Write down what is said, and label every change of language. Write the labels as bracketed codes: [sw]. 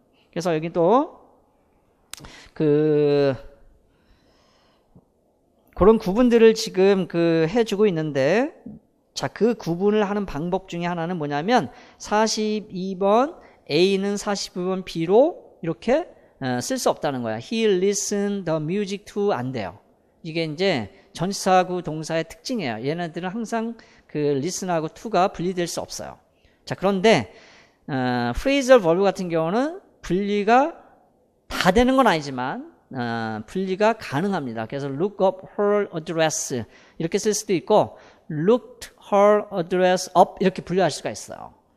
[ko] 그래서 여기 또 그런 구분들을 지금 해주고 있는데, 자, 그 구분을 하는 방법 중에 하나는 뭐냐면 42번 A는 42번 B로 이렇게 쓸 수 없다는 거야. [en] He listened the music to [ko] 안 돼요. 이게 이제 전치사하고 동사의 특징이에요. 얘네들은 항상 listen하고 to가 분리될 수 없어요. 자, 그런데 phrasal verb 같은 경우는 분리가 다 되는 건 아니지만 분리가 가능합니다. 그래서 look up her address 이렇게 쓸 수도 있고 looked her address up 이렇게 분류할 수가 있어요.